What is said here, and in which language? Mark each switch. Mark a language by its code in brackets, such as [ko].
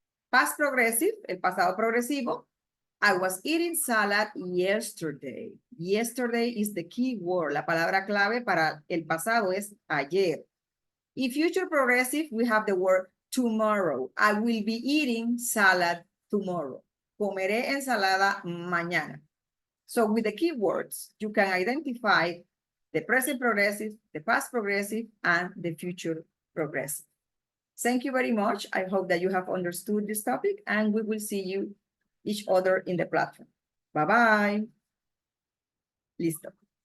[en] Past progressive, [es] el pasado progresivo. [en] I was eating salad yesterday. Yesterday is the key word. [es] La palabra clave para el pasado es ayer. [en] In future progressive, we have the word tomorrow. I will be eating salad tomorrow. [es] Comeré ensalada mañana. [en] So with the keywords, you can identify the present progressive, the past progressive, and the future progressive. Thank you very much. I hope that you have understood this topic, and we will see you each other in the platform. Bye-bye. Listo.